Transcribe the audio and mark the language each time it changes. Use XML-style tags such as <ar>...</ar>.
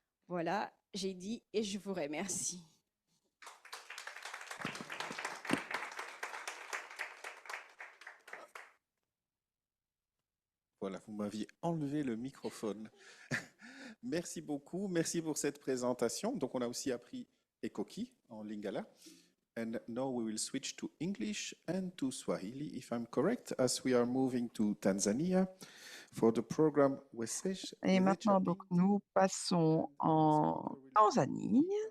<fr>Voilà, j'ai dit et je vous remercie. Voilà, vous m'aviez enlevé le microphone. Merci beaucoup, merci pour cette présentation. Donc, on a aussi appris Ekoki en Lingala.</fr> <en>And now we will switch to English and to Swahili, if I'm correct, as we are moving to Tanzania for the program Wezesha.</en> <fr>Et maintenant, donc, nous passons en Tanzanie.</fr>